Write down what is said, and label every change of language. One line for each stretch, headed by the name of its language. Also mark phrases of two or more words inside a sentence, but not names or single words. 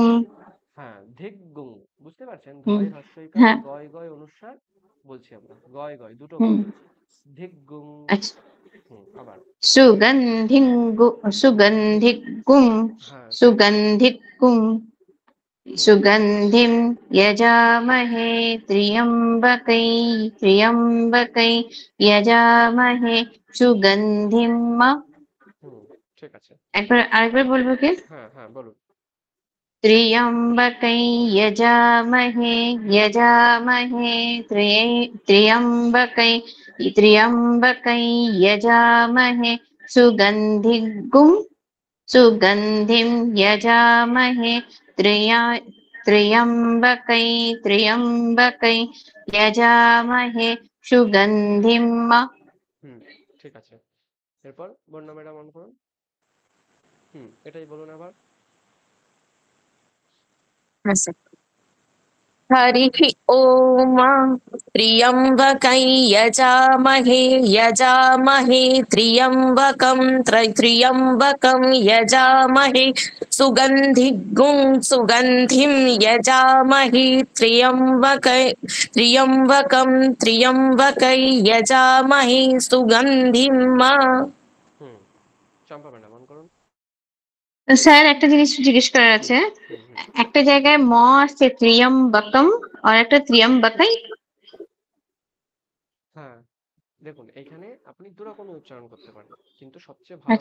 Bangla: হ্যাঁ ধিগুং, বুঝতে পারছেন? হুম ধয় হ্রস্বইকার, হ্যাঁ গয় গয় অনুস্বার বলছি আমরা, গয় গয় দুটো হুম গয় বলছি, ধিগুং। আচ্ছা আবার সুগন্ধিগুম হ্যাঁ সেটা, সুগন্ধিকুম হুম
Sanskrit: सुगन्धिं यजामहे त्र्यम्बकै यजामहे सुगन्धिं
Bangla: হুম ঠিক আছে, আরেকবার বলবো কি হ্যাঁ হ্যাঁ বলুন।
Sanskrit: त्र्यम्बकै यजामहे त्र्यम्बकै यजामहे सुगन्धिं सुगन्धिं यजामहे त्र्या त्र्यम्बकै यजामहे सुगन्धिं
Bangla: হুম ঠিক আছে, এরপর বর্ণ ম্যাডাম অন করুন। এটাই বলুন আবার।
Sanskrit: আচ্ছা हरिः ॐ त्र्यम्बकै यजामहे यजामहे त्र्यम्बकं यजामहे सुगन्धिं यजामहे त्र्यम्बकै यजामहे सुगन्धिं
Bangla: হুম চম্পা ম্যাডাম অন করুন। স্যার একটা জিনিস জিজ্ঞেস করার হুম আছে হুম হুম একটা জায়গায় ম আসছে ত্রিয়ম্বকম আর একটা ত্রিয়ম্বকাই হ্যাঁ দেখুন, এখানে আপনি দুরকমই উচ্চারণ করতে পারেন, কিন্তু সবচেয়ে ভালো